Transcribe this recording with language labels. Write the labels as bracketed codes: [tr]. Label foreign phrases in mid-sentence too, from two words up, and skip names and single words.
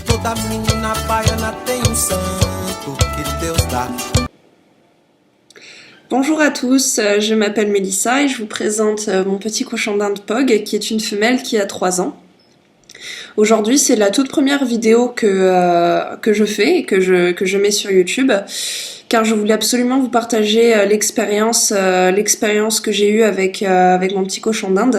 [pt] Essa menina baiana tem santo que Deus dá. [fr] Bonjour à tous, je m'appelle Mélissa et je vous présente mon petit cochon d'Inde Pog qui est une femelle qui a 3 ans. Aujourd'hui, c'est la toute première vidéo que je fais et que je mets sur YouTube, car je voulais absolument vous partager l'expérience que j'ai eue avec mon petit cochon d'Inde.